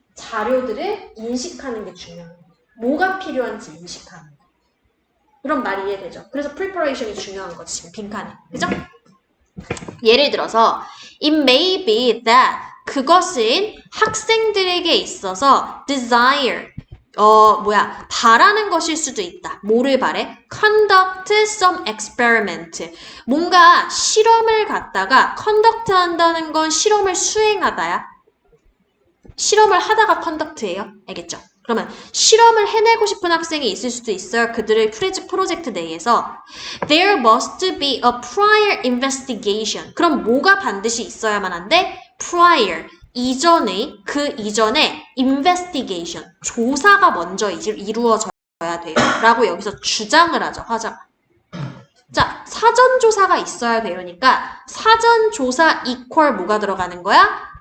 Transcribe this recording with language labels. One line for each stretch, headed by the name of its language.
Korean: 자료들을 인식하는 게 중요한 거야. 뭐가 필요한지 인식하는 거. 그런 말이 이해되죠? 그래서 preparation이 중요한 거지, 지금 빈칸에. 그죠? 예를 들어서
English: it may be that
Korean: 그것은 학생들에게 있어서 desire 바라는 것일 수도 있다. 뭐를 바래?
English: conduct some experiment.
Korean: 뭔가 실험을 갖다가 conduct 한다는 건 실험을 수행하다야. 실험을 하다가 conduct예요. 알겠죠? 그러면 실험을 해내고 싶은 학생이 있을 수도 있어요. 그들의 프로젝트 내에서
English: there must be a prior investigation.
Korean: 그럼 뭐가 반드시 있어야만 한데? prior. 그 이전에 investigation. 조사가 먼저 이루어져야 돼요. 라고 여기서 주장을 하죠. 화자가. 자, 사전조사가 있어야 되니까 사전조사 equal 뭐가 들어가는 거야?